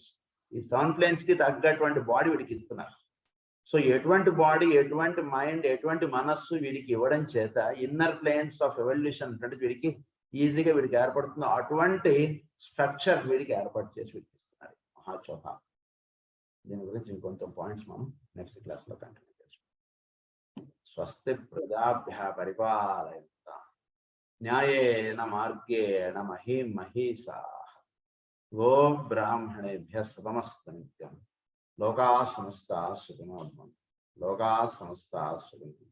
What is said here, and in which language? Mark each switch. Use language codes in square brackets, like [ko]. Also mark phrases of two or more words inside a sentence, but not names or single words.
[te] ఈ 7 ప్లేన్స్ కి తగ్గటువంటి బాడీ వీడికి ఇస్తున్నారు. సో ఎటువంటి బాడీ, ఎటువంటి మైండ్, ఎటువంటి మనస్సు వీడికి ఇవ్వడం చేత [en] inner planes of evolution [te] అంటే వీడికి ఈజీగా వీడికి ఏర్పడుతుంది. అటువంటి స్ట్రక్చర్ వీడికి ఏర్పాటు చేసి వీడికి ఇస్తున్నారు మహాచౌహాన్. దీని గురించి ఇంకొంచెం పాయింట్స్ మనం [en] next class [te] లో కంటిన్యూ చేసుకుంటాం. [sa] స్వస్తి ప్రజాభ్య పరిపాలయంతాం న్యాయేన మార్గేణ మహీం మహీషాః గో బ్రాహ్మణేభ్యః శుభమస్తు నిత్యం. లోకాః సమస్తాః సుఖినో భవంతు. లోకాః సమస్తాః సుఖినో భవంతు.